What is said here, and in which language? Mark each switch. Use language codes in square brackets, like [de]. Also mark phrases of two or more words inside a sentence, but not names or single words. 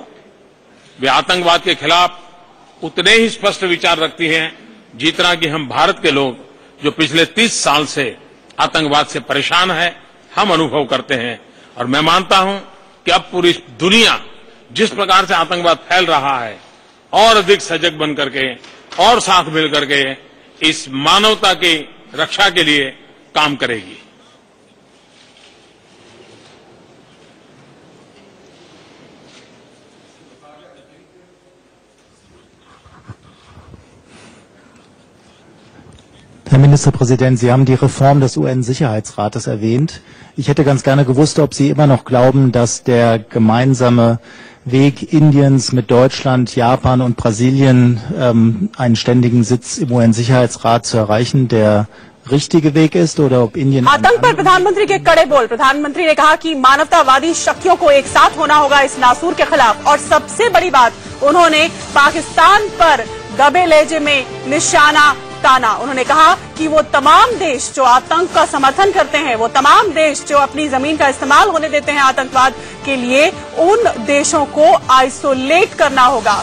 [hi] वे आतंकवाद के खिलाफ उतने ही स्पष्ट विचार रखती हैं जितना कि हम भारत के लोग जो पिछले 30 साल से आतंकवाद से परेशान है, हम अनुभव करते हैं। और मैं मानता हूं कि अब पूरी दुनिया जिस प्रकार से आतंकवाद फैल रहा है और अधिक सजग बन करके और साथ मिल करके इस मानवता की रक्षा के लिए काम करेगी। [de] Herr Ministerpräsident, Sie haben die Reform des UN-Sicherheitsrates erwähnt. Ich hätte ganz gerne gewusst, ob Sie immer noch glauben, dass der gemeinsame Weg Indiens mit Deutschland, Japan und Brasilien, einen ständigen Sitz im UN-Sicherheitsrat zu erreichen, der richtige Weg ist, oder ob Indien... [hi] आतंक पर प्रधानमंत्री के कड़े बोल। प्रधानमंत्री ने कहा कि मानवतावादी शक्तियों को एक साथ होना होगा इस नासूर के खिलाफ। और सबसे बड़ी बात, उन्होंने पाकिस्तान पर दबे लहजे में निशाना ताना। उन्होंने कहा कि वो तमाम देश जो आतंक का समर्थन करते हैं, वो तमाम देश जो अपनी जमीन का इस्तेमाल होने देते हैं आतंकवाद के लिए, उन देशों को आइसोलेट करना होगा।